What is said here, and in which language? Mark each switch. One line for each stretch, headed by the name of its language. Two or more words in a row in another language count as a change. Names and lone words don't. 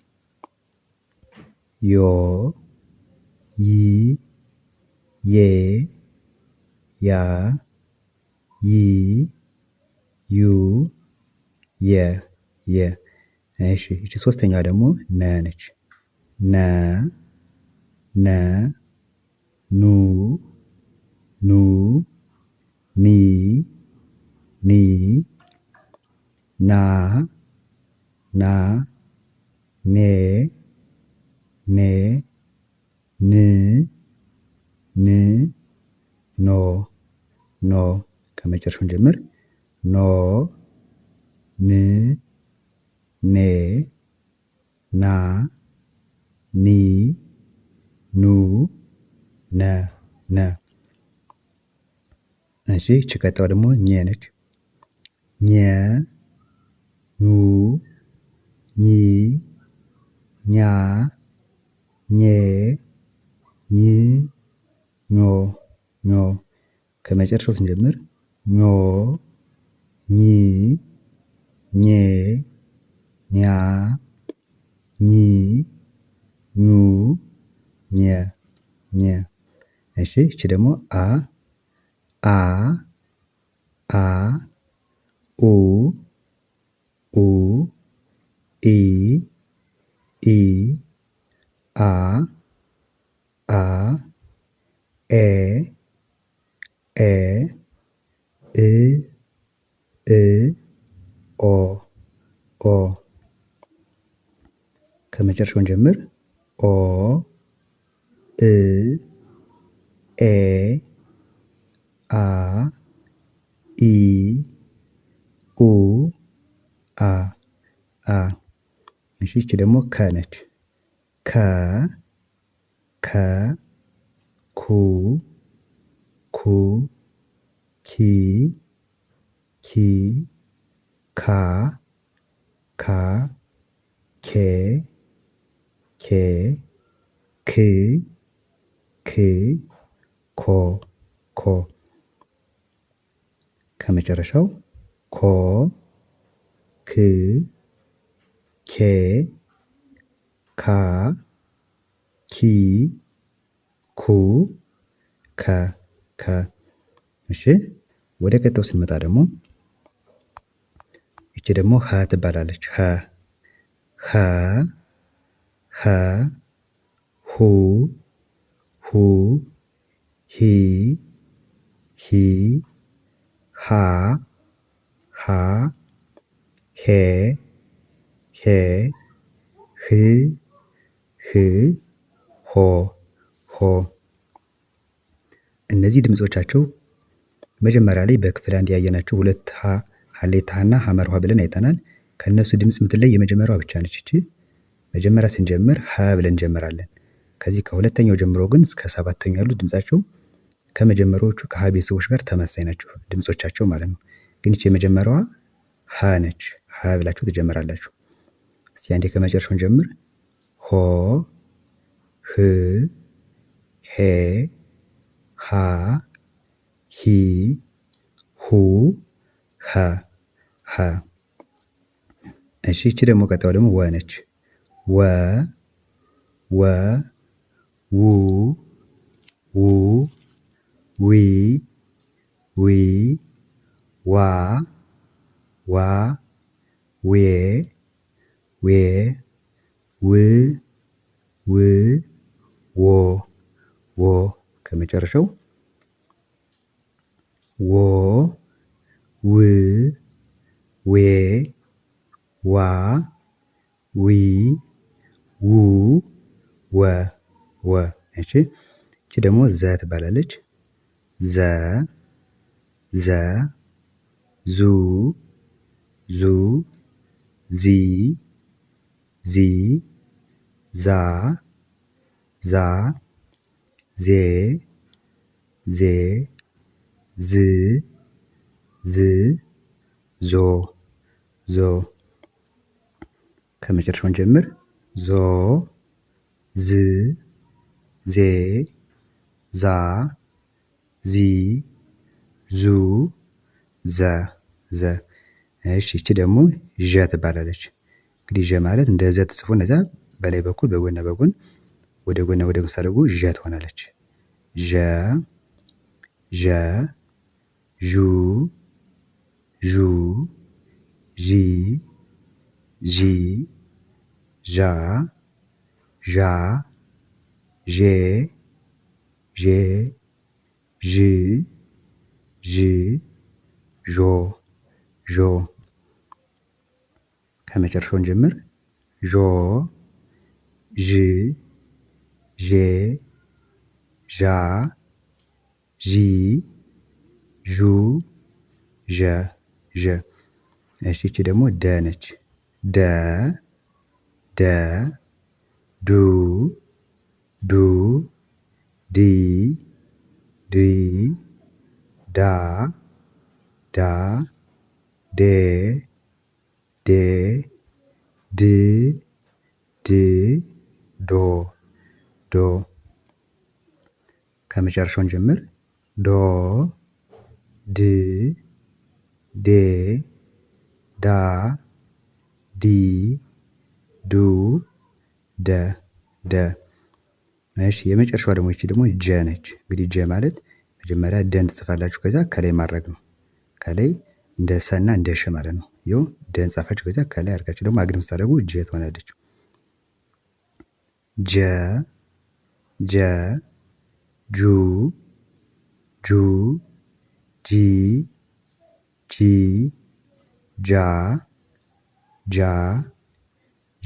Amharic: ዮ ይ ዬ ያ ይ ዩ የ የ እሺ ይቺ ሶስተኛዋ ደግሞ ነ ነች። ነ ነ ኑ ኑ ኒ ኒ ና ና ኔ ኔ ን ን ኖ ኖ ከመጨረሻውን ጀምር። ኖ ን ኔ ና ኒ ኑ ነ ነ እሺ ይቺ ቀጣዩ ደግሞ ኘ ነች። ኘ ኙ ኚ ኛ ኜ ኝ ኞ ኞ ከመጨረሻው ስንጀምር ኞ ኚ ኜ ኛ ኚ ኙ ኘ ኘ እሺ ይቺ ደግሞ አ አ አ ኡ ኡ ኢ ኢ አ አ ኤ ኤ እ እ ኦ ኦ ከመጨረሻውን ጀምር። ኦ እ ኤ አ ኢ ኡ አ አ እሺ ይቺ ደግሞ ከ ነች። ከ ከ ኩ ኩ ኪ ኪ ካ ካ ኬ ኬ ክ ክ ኮ ኮ ከመጨረሻው ኮ ክ ኬ ካ ኪ ኩ ከ ከ እሺ ወደ ቀጣዩ ስንመጣ ደግሞ ይቺ ደግሞ ሀ ትባላለች። ሀ ሀ ሀ ሁ ሁ ሂ ሂ ሃ ሃ ሄ ሄ ህ ህ ሆ ሆ እነዚህ ድምጾቻቸው መጀመሪያ ላይ በክፍል አንድ ያየናቸው ሁለት ሀሌታ ሀና ሀመርኋ ብለን አይተናል። ከእነሱ ድምፅ የምትለይ የመጀመሪያዋ ብቻ ነች። እቺ መጀመሪያ ስንጀምር ሀ ብለን እንጀምራለን። ከዚህ ከሁለተኛው ጀምሮ ግን እስከ ሰባተኛው ያሉት ድምጻቸው ከመጀመሪያዎቹ ከሀ ቤተሰቦች ጋር ተመሳሳይ ናቸው ድምጾቻቸው ማለት ነው። ግን ይቺ የመጀመሪያዋ ሀ ነች። ሀ ብላችሁ ትጀምራላችሁ። እስቲ አንዴ ከመጨረሻውን ጀምር። ሆ ህ ሄ ሃ ሂ ሁ ሀ ሀ። እሺ ይቺ ደግሞ ቀጣዩ ደግሞ ወ ነች። ወ ወ ው ው ዊ ዊ ዋ ዋ ዌ ዌ ው ው ዎ ዎ። ከመጨረሻው ዎ ው ዌ ዋ ዊ ው ወ ወ። እሺ እቺ ደግሞ ዘ ትባላለች። ዘ ዘ ዙ ዙ ዚ ዚ ዛ ዛ ዜ ዜ ዝ ዝ ዞ ዞ። ከመጨረሻውን ጀምር። ዞ ዝ ዜ ዛ ዚ ዙ ዘ ዘ። እሺ ይቺ ደግሞ ዠ ትባላለች። እንግዲህ ዠ ማለት እንደ ዘ ተጽፎ እነዛ በላይ በኩል በጎንና በጎን ወደ ጎንና ወደ ጎን ሳደርጉ ዠ ትሆናለች። ዠ ዠ ዡ ዡ ዢ ዢ ዣ ዣ ዤ ዤ ዥ ዥ ዦ ዦ። ከመጨረሻውን ጀምር። ዦ ዥ ዤ ዣ ዢ ዡ ዠ ዠ። እሺ ይቺ ደግሞ ደ ነች። ደ ደ ዱ ዱ ዲ ዲ ዳ ዳ ዴ ዴ ድ ድ ዶ ዶ። ከመጨረሻውን ጀምር። ዶ ድ ዴ ዳ ዲ ዱ ደ ደ። እሺ የመጨረሻዋ ደግሞ ይቺ ደግሞ ጀ ነች። እንግዲህ ጀ ማለት መጀመሪያ ደን ትጽፋላችሁ፣ ከዛ ከላይ ማድረግ ነው። ከላይ እንደ ሰና እንደ ሸ ማለት ነው። ይኸው ደን ጻፋችሁ፣ ከዛ ከላይ አድርጋችሁ ደግሞ አግድም ስታደርጉ ጀ ትሆናለች። ጀ ጀ ጁ ጁ ጂ ጂ ጃ ጃ ጄ